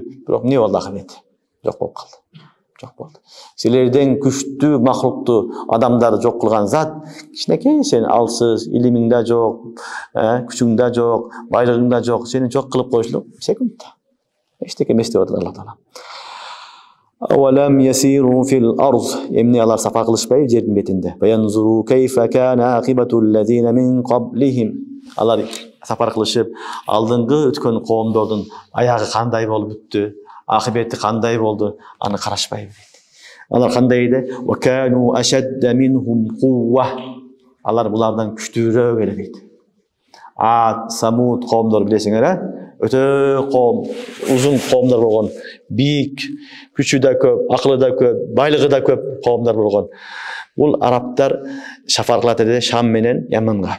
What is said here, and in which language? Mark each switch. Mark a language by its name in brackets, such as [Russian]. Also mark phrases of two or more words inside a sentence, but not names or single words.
[Kyrgyz] Бирок эмне болду акырет? Жок болуп калды. Жок болду. Силерден күчтүү махлукту, адамдарды жок кылган зат, кичинекей сен алсыз, илимиң да жок, күчүң да жок, байлыгың да жок, сени жок кылып коюшу секундта. Эчтеке эмес деп атат Аллах Таала. [Arabic] أولم يسيروا في الأرض. [Kyrgyz] Эмне алар сапар кылышпайбы жердин бетинде? [Arabic] فينظروا كيف كان عاقبة الذين من قبلهم. [Kyrgyz] Алар сапар кылышып, алдыңгы өткөн коомдордун аягы кандай болуп бүттү, акыбети кандай болду, аны карашпайбы дейт. Алар кандай эди? [Arabic] وكانوا أشد منهم قوة. [Kyrgyz] Алар булардан күчтүүрөөк эле дейт. Ад, Самуд коомдор билесиңер, Өтө коом, узун коомдор болгон, бийик, күчү да көп, акылы да көп, байлыгы да көп коомдор болгон. Бул арабтар сафар кылат эле Шам менен Яманга.